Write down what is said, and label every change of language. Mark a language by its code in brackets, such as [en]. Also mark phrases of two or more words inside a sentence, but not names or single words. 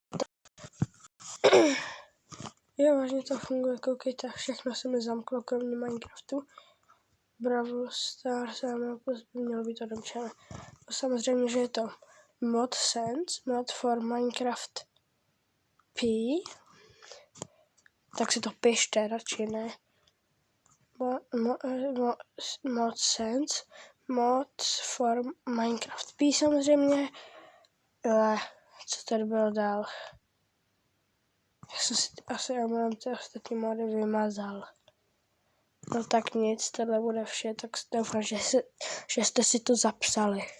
[cs] Jo, vážně to funguje, koukejte, všechno se mi zamklo, kromě Minecraftu. Brawl Stars a Maples by mělo být odemčené. Samozřejmě, že je to mod Sense, [en] mod for Minecraft P. [cs] Tak si to pište, radši ne. Mod Sense, [en] mod for Minecraft P [cs] samozřejmě. Co tady bylo dál? Já jsem si asi ty ostatní mody vymazal. No tak nic, tohle bude vše, tak doufám, že jste si to zapsali.